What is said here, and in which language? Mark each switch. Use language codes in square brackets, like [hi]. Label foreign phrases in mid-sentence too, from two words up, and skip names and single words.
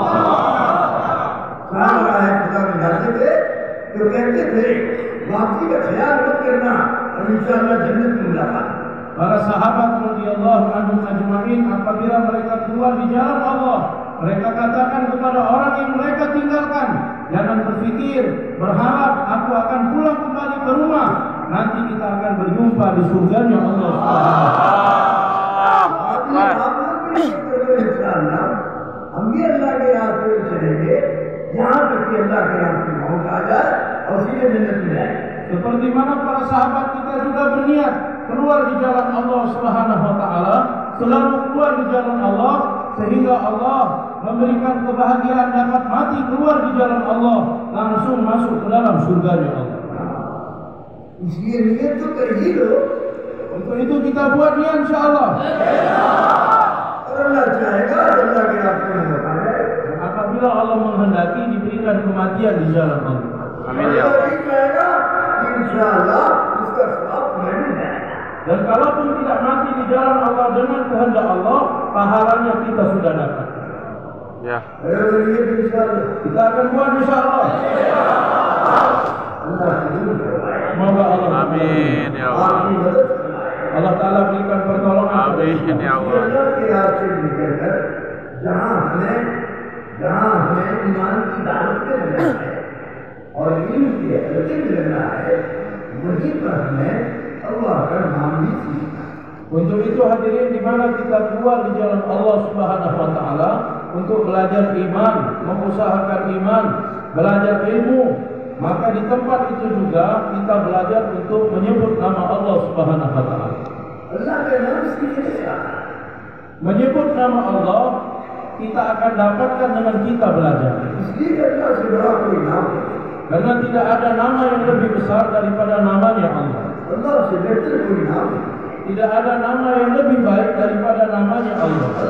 [id] Para sahabat [ar] رضي الله عنهم أجمعين, [id] apabila mereka keluar di jalan Allah, mereka katakan kepada orang yang mereka tinggalkan, jangan berpikir, berharap aku akan pulang kembali ke rumah. Nanti kita akan berjumpa di surganya Allah [hi] हम भी अल्लाह के यहाँ से चलेंगे, यहाँ तक कि अल्लाह के यहाँ से मौत आ जाए और सीधे जन्नत में जाए. [id] Seperti mana para sahabat kita juga berniat keluar di jalan Allah [ar] سبحانه وتعالى, [id] selalu keluar di jalan Allah sehingga Allah memberikan kebahagiaan dapat mati keluar di jalan Allah, langsung masuk ke dalam surganya Allah. [hi] इसलिए नियत तो कर ही लो. [id] Untuk itu kita buat niat insyaallah. [hi] Allah चाहेगा अल्लाह के रास्ते में बताए. [id] Apabila Allah menghendaki diberikan kematian di jalan Allah. Amin ya Allah. Insyaallah [hi] उसका सवाब मिल जाएगा. [id] Dan kalaupun tidak mati di jalan Allah dengan kehendak Allah, pahalanya kita sudah dapat. Ya. Kita akan buat insyaallah. Semoga Allah. Amin ya Allah. Allah Taala berikan pertolongan. Amin ya Allah. [hi] जहाँ हमें ईमान की दावत पे रहना है और इल्म की हरकत में रहना है, वहीं पर हमें अल्लाह का नाम भी सीखना. [id] Untuk itu hadirin, di mana kita keluar di jalan Allah [ar] سبحانه وتعالى [id] untuk belajar iman, mengusahakan iman, belajar ilmu, maka di tempat itu juga kita belajar untuk menyebut nama Allah [ar] سبحانه وتعالى. [hi] Allah का नाम सीखना. [id] Menyebut nama Allah kita akan dapatkan dengan kita belajar. Karena tidak ada nama yang lebih besar daripada namanya Allah. Tidak ada nama yang lebih baik daripada namanya Allah.